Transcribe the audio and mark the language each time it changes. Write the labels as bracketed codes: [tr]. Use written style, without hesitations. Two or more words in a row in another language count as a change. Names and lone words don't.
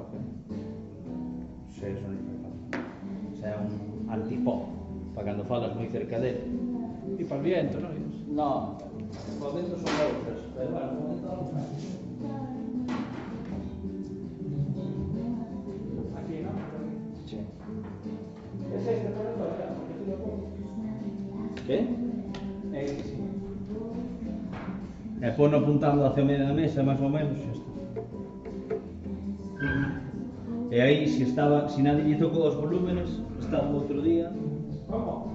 [gl] Sí, eso non fai falta. O sea, un antipop, para cando falas moi cerca dele. [es] Y para el viento, ¿no? [gl] No, os ventos son outras, pero bueno, un momento algo máis. [es] Aquí, ¿no? Sí. Es este, pero no, ya, porque tú lo pones. Que? Sí. [gl] E pono apuntando hacia o medio da mesa, máis ou menos, xa está. E aí, se nadie lle tocou os volúmenes, estaba o outro día, [es] ¿Cómo?